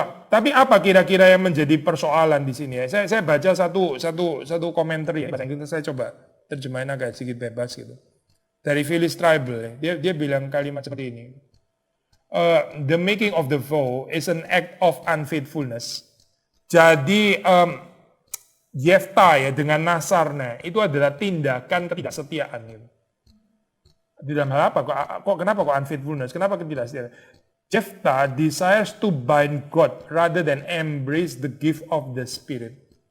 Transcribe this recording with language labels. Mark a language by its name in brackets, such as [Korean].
[Indonesian] Tapi apa kira-kira yang menjadi persoalan di sini ya? Saya baca satu komentar ya, bahasa Inggris saya coba terjemahin agak sedikit bebas gitu. Dari Phyllis Tribal, dia bilang kalimat seperti ini. [English] The making of the vow is an act of unfaithfulness. [Indonesian] Jadi Yefta ya dengan nasarnya itu adalah tindakan ketidaksetiaan. Gitu. Di dalam hal apa? Kenapa kok unfaithfulness? Kenapa ketidaksetiaan? [English] Yefta desires to bind God rather than embrace the gift of the Spirit.